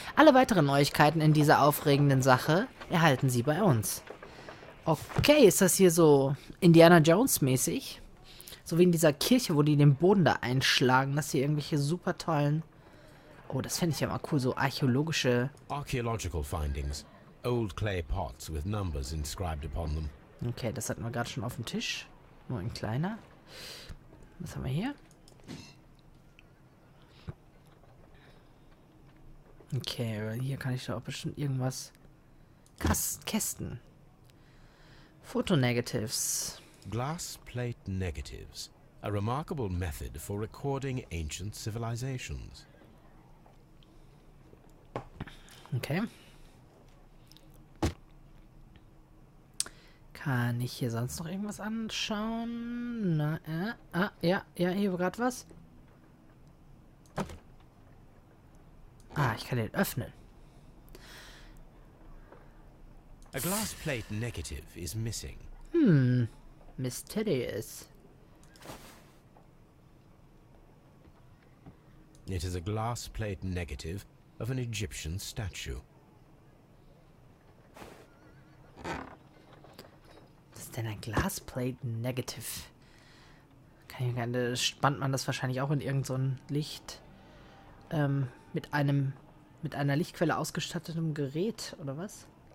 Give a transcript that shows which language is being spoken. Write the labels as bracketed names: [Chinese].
[German] Alle weiteren Neuigkeiten in dieser aufregenden Sache erhalten Sie bei uns. Okay, ist das hier so Indiana Jones mäßig? So wie in dieser Kirche, wo die den Boden da einschlagen, dass hier irgendwelche super tollen... Oh, das fände ich ja mal cool, so archäologische... [English] Archaeological findings. Old clay pots with numbers inscribed upon them. [German] Okay, das hatten wir gerade schon auf dem Tisch. Nur ein kleiner. Was haben wir hier? Okay, hier kann ich doch auch bestimmt irgendwas... Kästen. Fotonegatives. [English] Glass plate negatives. A remarkable method for recording ancient civilizations. [German] Okay. Kann ich hier sonst noch irgendwas anschauen? Na, ja, hier war gerade was. Ich kann den öffnen. [English] A glass plate negative is missing. [German] Mysteriöse. [English] It is a glass plate negative of an Egyptian statue. [German] Was ist denn ein Glasplate Negative? Spannt man das wahrscheinlich auch in irgend so ein Licht mit einer Lichtquelle ausgestattetem Gerät oder was?